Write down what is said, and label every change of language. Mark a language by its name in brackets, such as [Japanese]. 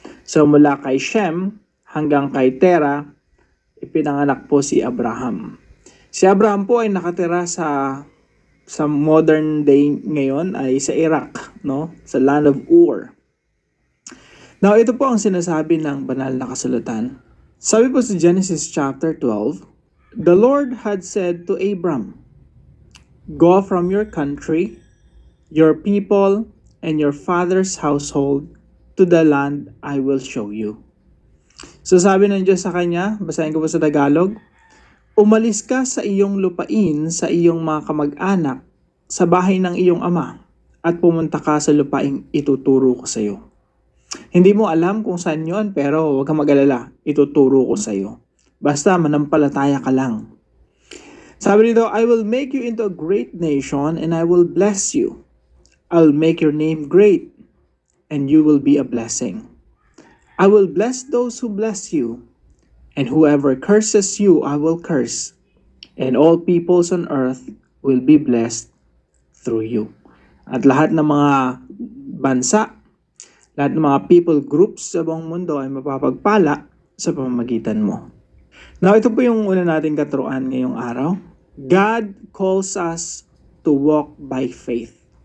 [Filipino] So mula kay Shem hanggang kay Terah, ipinanganak po si Abraham. Si Abraham po ay nakatira sa modern day ngayon ay sa Iraq, no? Sa [English] land of Ur. [Filipino] Now, ito po ang sinasabi ng banal na kasulatan. Sabi po sa [English] Genesis chapter 12, the Lord had said to Abram, go from your country, your people, and your father's household to the land I will show you. [Filipino] So sabi ng Diyos sa kanya, basahin ko po sa Tagalog, umalis ka sa iyong lupain, sa iyong mga kamag-anak, sa bahay ng iyong ama, at pumunta ka sa lupaing ituturo ko sa iyo. Hindi mo alam kung saan yon, pero huwag kang mag-alala, ituturo ko sa iyo. Basta manampalataya ka lang. Sabi nito, [English] I will make you into a great nation and I will bless you. I'll make your name great and you will be a blessing. I will bless those who bless you, and whoever curses you, I will curse. And all peoples on earth will be blessed through you. [Filipino] At lahat ng mga bansa, lahat ng mga people groups sa buong mundo ay mapapagpala sa pamamagitan mo. Now, ito po yung una nating katuruan ngayong araw. [English] God calls us to walk by faith.